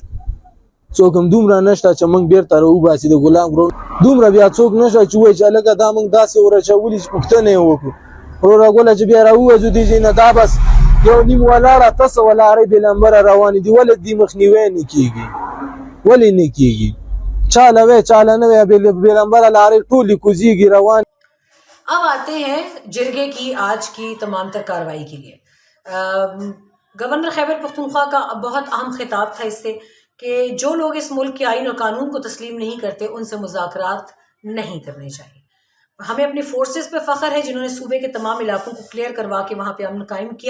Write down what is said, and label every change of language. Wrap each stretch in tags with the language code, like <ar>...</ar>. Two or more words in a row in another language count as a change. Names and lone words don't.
<ps>څوک هم دومره نشته چې موږ بیرته راوباسي د ګلاب ګراونډ، دومره بیا څوک نشته چې وایي چې هلکه دا موږ داسې ورچولي چې پوښتنه یې وکړو. وروره ګوله چې بیا راووځو دې ځای نه دا بس یو نیم ولاړه تاسو ولارې بې لمبره روانې دي، ولې دې مخنیوی نه کېږي؟ ولې نه کېږي؟ چاله وی چاله نه وی، بې لمبره لارې ټولې کوزېږي روان.</ps> <ur>اب آتے ہیں جرگے کی آج کی تمام تر کارروائی کے لیے۔ گورنر خیبر پختونخوا کا بہت اہم خطاب تھا اس سے کہ جو لوگ اس ملک کے آئین اور قانون کو تسلیم نہیں کرتے ان سے مذاکرات نہیں کرنے چاہیے۔ ہمیں اپنی فورسز پہ فخر ہے جنہوں نے صوبے کے تمام علاقوں کو کلیئر کروا کے وہاں پہ امن قائم کیا۔</ur>